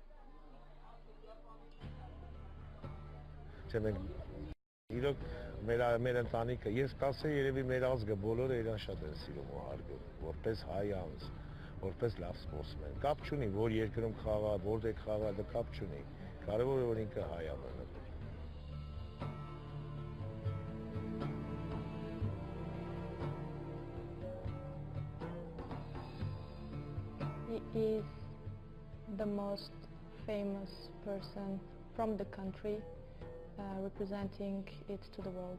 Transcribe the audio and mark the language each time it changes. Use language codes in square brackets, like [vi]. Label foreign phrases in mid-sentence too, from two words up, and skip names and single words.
[hy] Մենք իրոք մեր ընտանիքը, ես կասեի երևի մեր ազգը բոլորը իրան շատ են սիրում ու հարգում, որպես հայ անձ, որպես լավ սպորտսմեն։ Կապ չունի, որ երկրում խաղա, որտեղ խաղա, դա կապ չունի։ Կարևորը որ ինքը հայ է մնում։ [en] He is the most famous person from the country, representing it to the world.